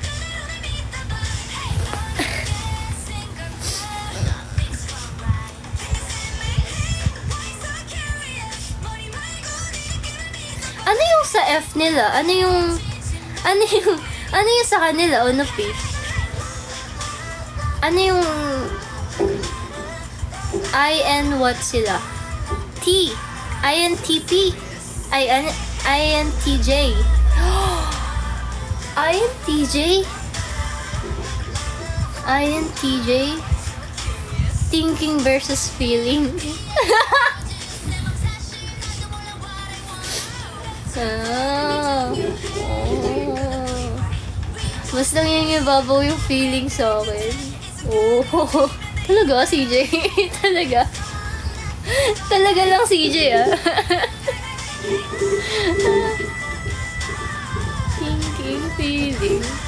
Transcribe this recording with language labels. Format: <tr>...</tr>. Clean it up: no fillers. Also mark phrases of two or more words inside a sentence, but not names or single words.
<tl>Ano yung sa F nila? Ano yung sa kanila? Ano P? Ano yung IN what sila?</tl> <en>T. INTP. INTJ. INTJ? INTJ? Thinking versus feeling. Oh.</en> <tl>Mas nangingibabaw yung feeling sa akin. Oh, talaga, CJ? Talaga? Talaga lang, CJ, ah.</tl> <en>Thinking, feeling.</en>